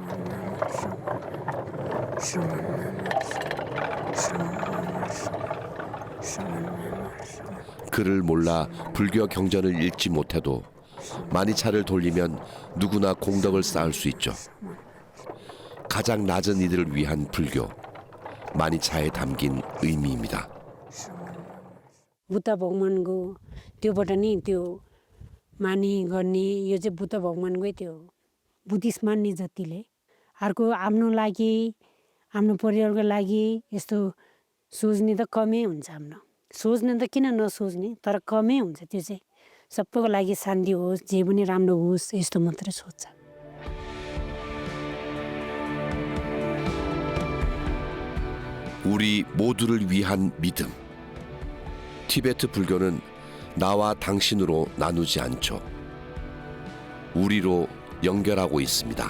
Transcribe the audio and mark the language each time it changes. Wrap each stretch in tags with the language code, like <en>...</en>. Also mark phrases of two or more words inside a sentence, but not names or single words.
<ko>글을 몰라 불교 경전을 읽지 못해도 마니차를 돌리면 누구나 공덕을 쌓을 수 있죠. 가장 낮은 이들을 위한 불교, 마니차에 담긴 의미입니다.</ko> <ne>बुद्ध भगवानको त्योबाट नि त्यो मानी गर्ने यो चाहिँ बुद्ध भगवानकै त्यो बुद्धिस्ट मान्ने जतिले अर्को आफ्नो लागि हाम्रो परिवारको लागि यस्तो सोच्ने त कमै हुन्छ हाम्रो सोच्ने त किन नसोच्ने तर कमै हुन्छ त्यो चाहिँ सबैको लागि शान्ति होस् जे पनि राम्रो होस् यस्तो मात्रै सोच्छ</ne> <ko>우리 모두를 위한 믿음. 티베트 불교는 나와 당신으로 나누지 않죠. 우리로 연결하고 있습니다.</ko>